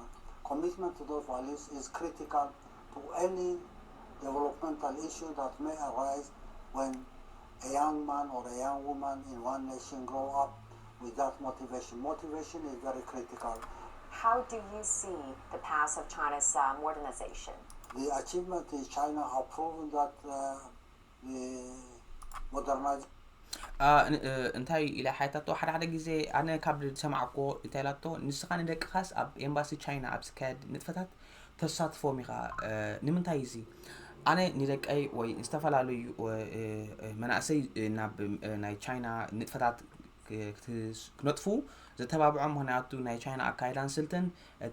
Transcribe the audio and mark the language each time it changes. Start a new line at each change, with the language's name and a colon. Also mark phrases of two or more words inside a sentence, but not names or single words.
English: Commitment to those values is critical to any developmental issue that may arise when a young man or a young woman in one nation grow up with that motivation. Motivation is very critical. How do you see the path of China's modernization? The achievement in China have proven that the modernization
Tigrinya: እንታይ ኢላ ሓይታቶ ሓደ ግዜ ኣነ ካብ ሰማዕኮ እንታይላቶ ንስኻ ንደቅኻስ ኣብ ኤምባሲ ቻይና ኣብ ዝካየድ ንጥፈታት ተሳትፎም ኢኻ ንምንታይ እዚ ኣነ ንደቀይ ወይ ዝተፈላለዩ መናእሰይ ናብ ናይ ቻይና ንጥፈታት ክነጥፉ ዘተባብዖም ምክንያቱ ናይ ቻይና ኣካይዳን ስልትን እቲ